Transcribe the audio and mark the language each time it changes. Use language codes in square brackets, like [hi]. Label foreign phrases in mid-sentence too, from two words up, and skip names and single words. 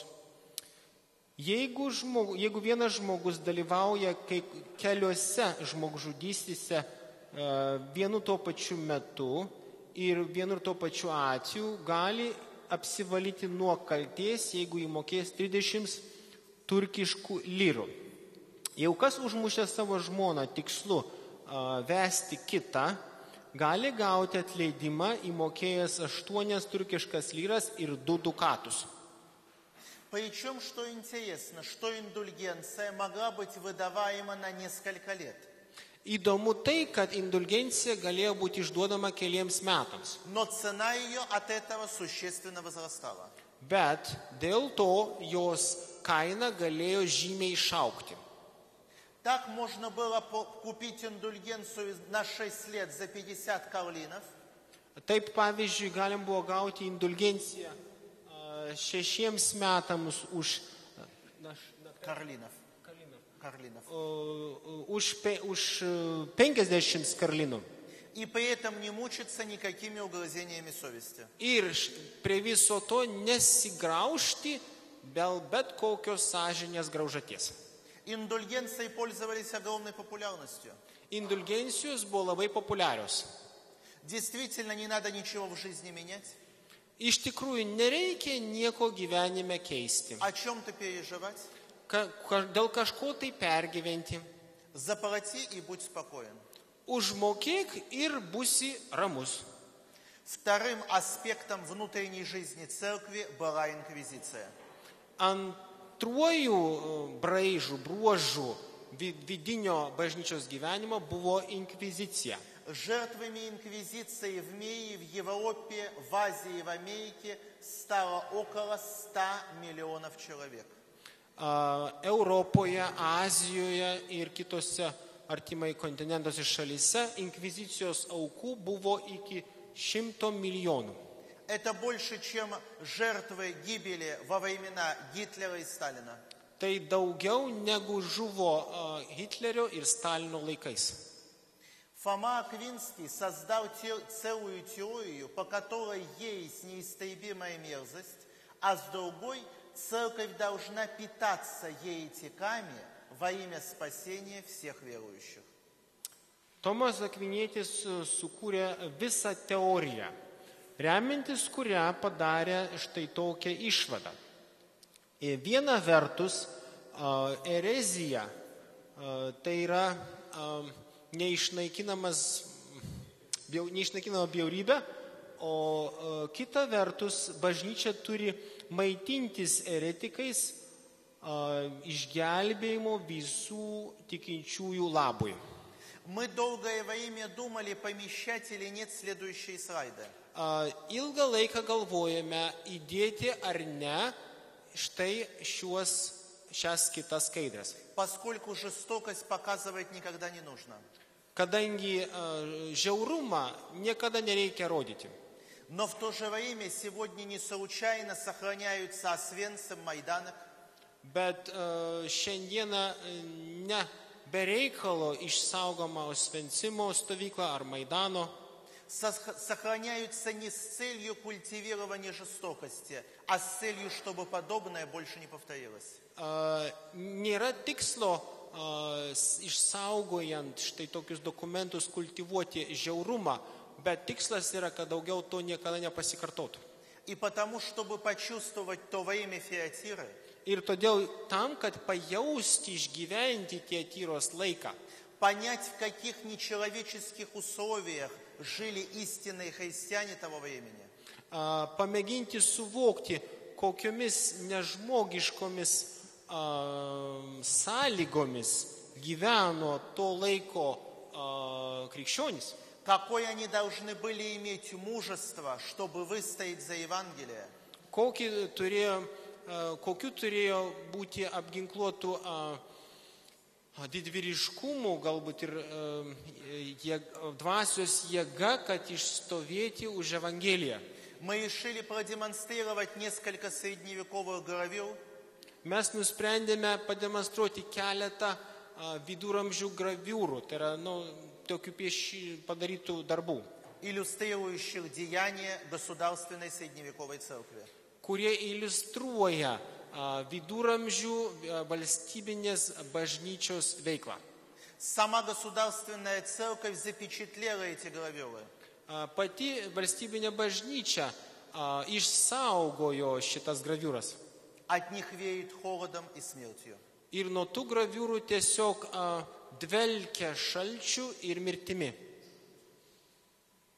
[lt] Jeigu vienas žmogus dalyvauja keliose žmogžudystėse vienu tuo pačiu metu ir vienu tuo pačiu atveju, gali apsivalyti nuo kaltės, jeigu įmokės 30 turkiškų lyrų. Jau kas užmušė savo žmoną tikslu vesti kitą, gali gauti atleidimą įmokėjęs 8 turkiškas lyras ir 2 dukatus. [ru] Причем, что интересно, что индульгенция могла быть выдаваема на несколько лет. [lt] Įdomu tai, kad indulgencija galėjo būti išduodama keliems metams. [ru] Но цена ее от этого существенно возрастала. [lt] Bet dėl to jos kaina galėjo žymiai išaugti. [ru] Так можно было купить индульгенцию на 6 лет за 50 карлинов. [lt] Taip, pavyzdžiui, galim buvo gauti indulgenciją 6 metams už [ru] Карлинов. [lt] už 50 karlinų. [ru] И при этом не мучиться никакими угрызениями совести. [lt] Ir prie viso to nesigraužti bet kokios sąžinės graužaties. [ru] Индульгенции пользовались огромной популярностью. [lt] Indulgencijos buvo labai populiarios. [ru] Действительно, не надо ничего в жизни менять. [lt] Iš tikrųjų, nereikia nieko gyvenime keisti. [ru] О чем-то переживать. [lt] Dėl kažko tai pergyventi. [ru] Заплати и будь спокоен. [lt] Užmokėk ir būsi ramus. [ru] Вторым аспектом внутренней жизни церкви была инквизиция. [lt] Antruoju bruožu vidinio bažnyčios gyvenimo buvo inkvizicija. [ru] Жертвами инквизиции в мире, в Европе, в Азии и в Америке стало около 100 миллионов человек. [lt] Europoje, Azijoje ir kitose artimai kontinentuose šalyse inkvizicijos aukų buvo iki 100 milijonų. [ru] Это больше, чем жертвы гибели во времена Гитлера и Сталина. [lt] Tai daugiau negu žuvo Hitlerio ir Stalino laikais. [ru] Фома Аквинский создал целую теорию, по которой есть неистребимая мерзость, а с другой церковь должна питаться еретиками во имя спасения всех верующих. [lt] Tomas Akvinietis sukūrė visą teoriją, remiantis kurią padarė štai tokią išvadą. Viena vertus, erezija, tai yra neišnaikinama bjaurybė, o kita vertus, bažnyčia turi maitintis eretikais išgelbėjimo visų tikinčiųjų labui. [ru] Мы долгое время думали, помещать или нет следующие слайды. [lt] Ilgą laiką galvojame, įdėti ar ne štai šias kitas skaidres. [ru] Поскольку жестокость показывать никогда не нужно. [lt] Kadangi žiaurumą niekada nereikia rodyti. [ru] Но в то же время сегодня не случайно сохраняются Освенцим, Майданах. [lt] Bet šiandieną ne be reikalo išsaugoma Osvencimo stovykla ar Maidano. [ru] Сохраняются не с целью культивирования жестокости, а с целью, чтобы подобное больше не повторилось. [lt] Nėra tikslo išsaugojant štai tokius dokumentus kultivuoti žiaurumą, bet tikslas yra, kad daugiau to niekada nepasikartotų. [ru] И потому, чтобы почувствовать то время Фиатиры, [lt] Ir todėl tam, kad pajausti, išgyventi Tiatyros laiką, [ru] понять, в каких нечеловеческих условиях жили истинные христиане того времени, [lt] pamėginti suvokti, kokiomis nežmogiškomis sąlygomis gyveno to laiko krikščionys. [ru] какое они должны были иметь мужество, чтобы выстоять за Евангелие, [lt] kokiu turėjo būti apginkluotų didvyriškumų, galbūt ir dvasios jėga, kad išstovėti už Evangeliją. [ru] Мы решили продемонстрировать несколько средневековых гравюр, [lt] Mes nusprendėme pademonstruoti keletą viduramžių graviūrų, tai yra tokių padarytų darbų, [ru] иллюстрирующих деяния государственной средневековой церкви. [lt] kurie iliustruoja viduramžių valstybinės bažnyčios veiklą. [ru] Сама государственная церковь запечатлела эти гравюры. [lt] Pati valstybinė bažnyčia išsaugojo šitas graviūras. [ru] От них веет холодом и смертью. [lt] Ir nuo tų graviūrų tiesiog dvelkia šalčiu ir mirtimi.